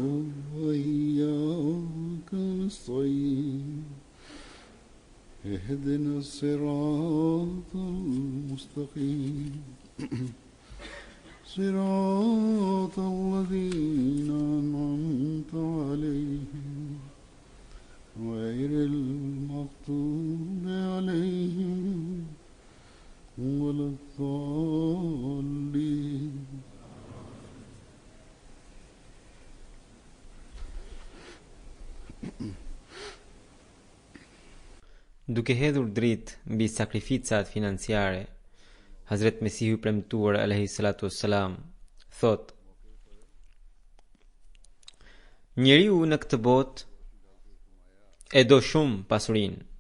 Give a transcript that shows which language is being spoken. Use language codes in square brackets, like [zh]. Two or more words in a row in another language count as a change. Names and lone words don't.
[ar] وإياك نستعين اهدنا الصراط المستقيم صراط الذين أنعمت عليهم غير المغضوب عليهم ولا الضالين. [sq] Duke hedhur dritë mbi sakrificat financiare, Hazret Mesihu i premtuar [ar] عليه الصلاة والسلام [sq] thot: njeriu në këtë botë e do shumë pasurinë.